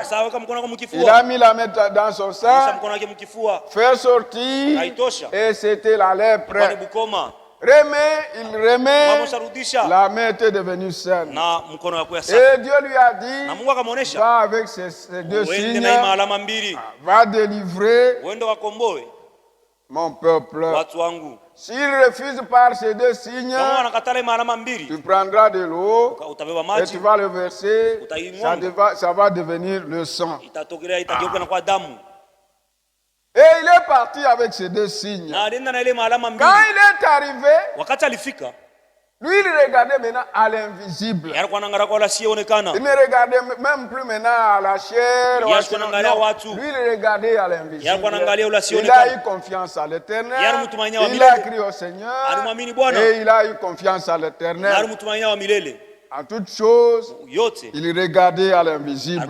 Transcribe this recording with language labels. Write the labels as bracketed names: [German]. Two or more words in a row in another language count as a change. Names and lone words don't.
[French] Il a mis la main dans son sein, fait sortir, et c'était la lèpre. Il remet, la main était devenue saine. Et Dieu lui a dit, va avec ces deux signes, va délivrer Mon peuple, [Swahili] watu wangu, [French] s'il refuse par ces deux signes, [Swahili] kama wanakatala alama mbili, [French] tu prendras de l'eau [Swahili] utabeba [French] et [Swahili] maji, [French] tu vas le verser, ça va devenir le sang. [Swahili] itatokelea itageuka na kwa damu. [French] Et il est parti avec ces deux signes. [Swahili] Na alienda na ile alama mbili. [French] Quand il est arrivé, [Swahili] wakati alifika, [French] lui il regardait maintenant à l'invisible. [Swahili] alikuwa anaangalia kwa la sionekana. [French] Il ne regardait même plus maintenant à la chair. Lui il regardait à l'invisible. Il a eu confiance à l'Éternel. Il a crié au Seigneur. Et il a eu confiance à l'Éternel. En toutes choses, il regardait à l'invisible.